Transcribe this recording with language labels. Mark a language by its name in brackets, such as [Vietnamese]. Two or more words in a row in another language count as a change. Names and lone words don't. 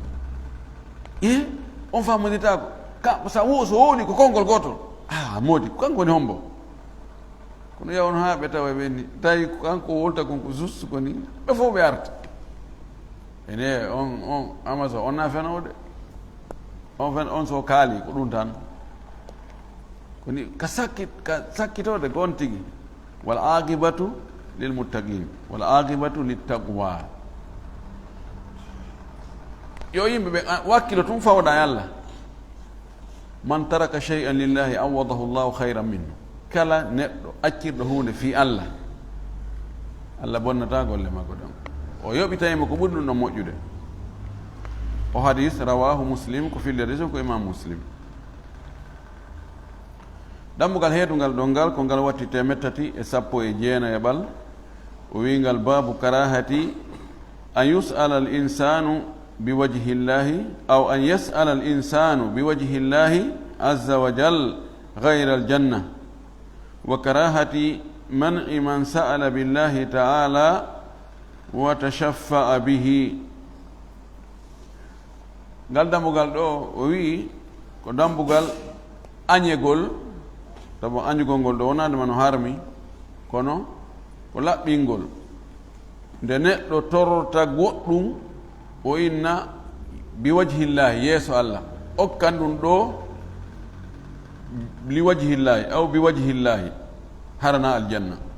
[Fula] on famodita ko ka sa wo so woni ko kongol gotol modi kanko woni hombo kono yawon ha ɓe tawa ɓe ni tawi kanko wolta konko juste koni ɓe fof ɓe arta ene on amaso on na fenode on so kaali ko ɗum tan koni ka sakkitode gon tigi [Arabic] والعاقبة للمتقين والعاقبة للتقوى [Fula] yo yimɓe ɓe wakkilo tum fawɗa e Allah [Arabic] من ترك شيئا لله عوضه الله خيرا منه [Fula] kala neɗɗo accirɗo hunde fi Allah Allah bonnata golle makko ɗon o yoɓitayimo ko ɓuri ɗum ɗon moƴƴude o hadis [Arabic] رواه مسلم [Fula] ko fillirde ko imam muslim ɗambugal heetungal ɗon ngal ko ngal watti 319 o wingal [Arabic] باب كراهة أن يسأل الإنسان بوجه الله أو أن يسأل الإنسان بوجه الله عز وجل غير الجنة وكراهة منع من سأل بالله تعالى وتشفع به. [Fula] Ngal dambugal ɗo o wi ko dambugal añegol tabo añugol ngol ɗo wonade man o harmi kono ko laɓɓingol nde neɗɗo tororta goɗɗum o inna biwajhillahi yeeso Allah okkan ɗum ɗo [Arabic] لوجه الله أو بوجه الله [Fula] harana aljanna.